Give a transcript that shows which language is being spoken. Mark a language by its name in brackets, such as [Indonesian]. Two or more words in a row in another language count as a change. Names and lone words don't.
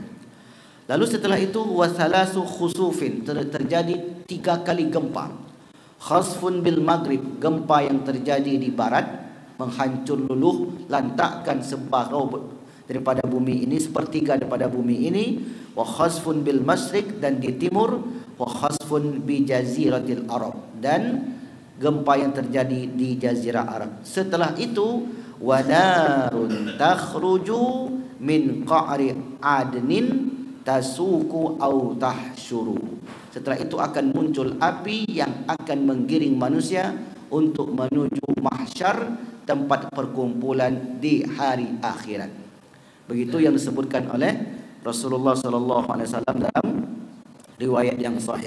[Indonesian] Lalu setelah itu [Arabic] وثلاثة خسوف, [Indonesian] terjadi 3 kali gempa. [Arabic] خسف بالمغرب, [Indonesian] gempa yang terjadi di barat menghancur luluh lantakkan separuh daripada bumi ini, sepertiga daripada bumi ini. [Arabic] وخسف بالمشرق, [Indonesian] dan di timur. [Arabic] وخسف بجزيرة العرب, [Indonesian] dan gempa yang terjadi di jazirah Arab. Setelah itu [Arabic] ونار تخرج من قعر عدن تسوق أو تحشر. [Indonesian] Setelah itu akan muncul api yang akan menggiring manusia untuk menuju mahsyar, tempat perkumpulan di hari akhirat. Begitu yang disebutkan oleh Rasulullah SAW dalam riwayat yang sahih.